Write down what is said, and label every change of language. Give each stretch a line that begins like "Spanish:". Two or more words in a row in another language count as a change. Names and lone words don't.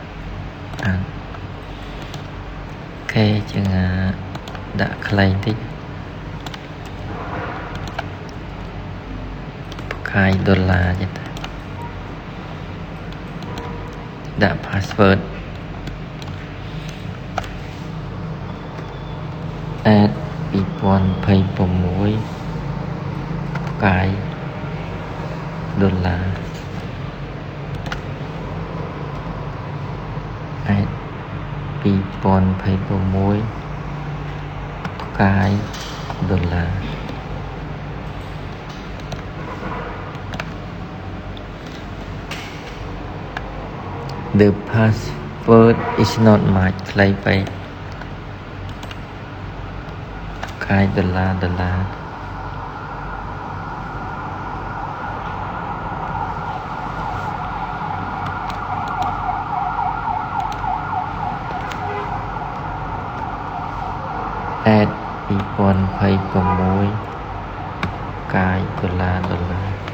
Khmer: ខេយើងដាក់ខ្លីតិច $ចេះ
English: ដាក់ password add 2026 $add 2026 $. The password is not much
Khmer: ខ្លីពេក$.
English: add 2026 $.